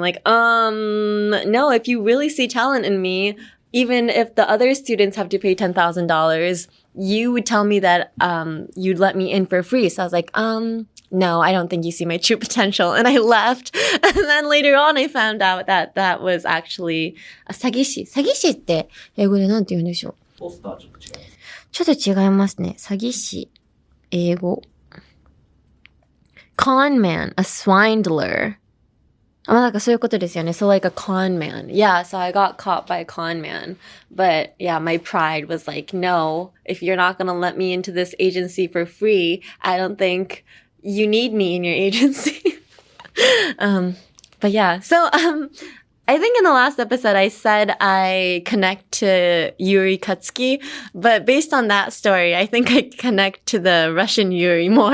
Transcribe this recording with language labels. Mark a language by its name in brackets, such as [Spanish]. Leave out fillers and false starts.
[English] Like, no, if you really see talent in me, even if the other students have to pay $10,000, you would tell me that you'd let me in for free. So I was like, no, I don't think you see my true potential. And I left. And then later on, I found out that that was actually a 詐欺師。 [Japanese] 詐欺師って英語でなんて言うんでしょう？ポスターちょっと違います。ちょっと違いますね。詐欺師。英語。 [English] Con man, a swindler. [Japanese] なんかそういうことですよね。 [English] So like a con man. Yeah, so I got caught by a con man. But yeah, my pride was like, no, if you're not going to let me into this agency for free, I don't think you need me in your agency. But yeah, so I think in the last episode I said I connect to Yuri Katsuki, but based on that story, I think I connect to the Russian Yuri more.